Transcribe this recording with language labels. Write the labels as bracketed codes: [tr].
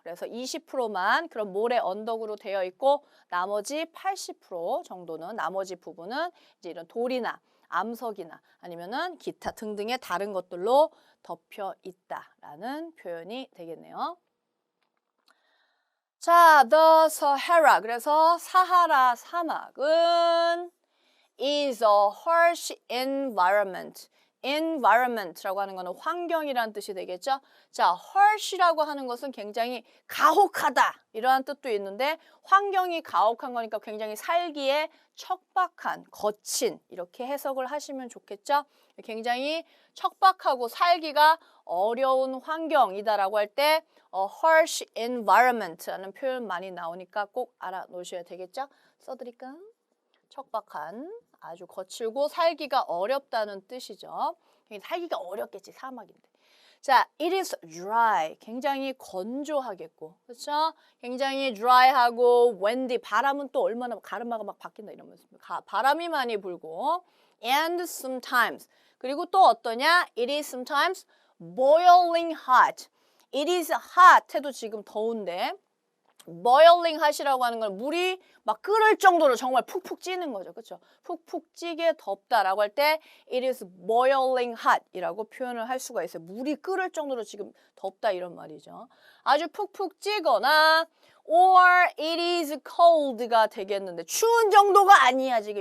[ko] 그래서 20%만 그런 모래 언덕으로 되어 있고 나머지 80% 정도는 나머지 부분은 이제 이런 돌이나 암석이나 아니면은 기타 등등의 다른 것들로 덮여 있다라는 표현이 되겠네요. [en] 자, the Sahara. [ko] 그래서 사하라 사막은 is a harsh environment. environment라고 하는 거는 환경이라는 뜻이 되겠죠. 자, harsh라고 하는 것은 굉장히 가혹하다 이러한 뜻도 있는데 환경이 가혹한 거니까 굉장히 살기에 척박한, 거친 이렇게 해석을 하시면 좋겠죠. 굉장히 척박하고 살기가 어려운 환경이다라고 할 때 harsh environment 라는 표현 많이 나오니까 꼭 알아놓으셔야 되겠죠. 써드릴까? 척박한, 아주 거칠고 살기가 어렵다는 뜻이죠. 살기가 어렵겠지, 사막인데. [en] 자, it is dry. [ko] 굉장히 건조하겠고, 그렇죠? 굉장히 dry하고 windy. 바람은 또 얼마나 가르마가 막 바뀐다 이러면서 바람이 많이 불고 and sometimes. 그리고 또 어떠냐? [en] It is sometimes boiling hot. [ko] It is hot 해도 지금 더운데 boiling hot 이라고 하는 건 물이 막 끓을 정도로 정말 푹푹 찌는 거죠. 그렇죠? 푹푹 찌게 덥다라고 할 때 it is boiling hot 이라고 표현을 할 수가 있어요. 물이 끓을 정도로 지금 덥다 이런 말이죠. 아주 푹푹 찌거나 or it is cold 가 되겠는데 추운 정도가 아니야 지금.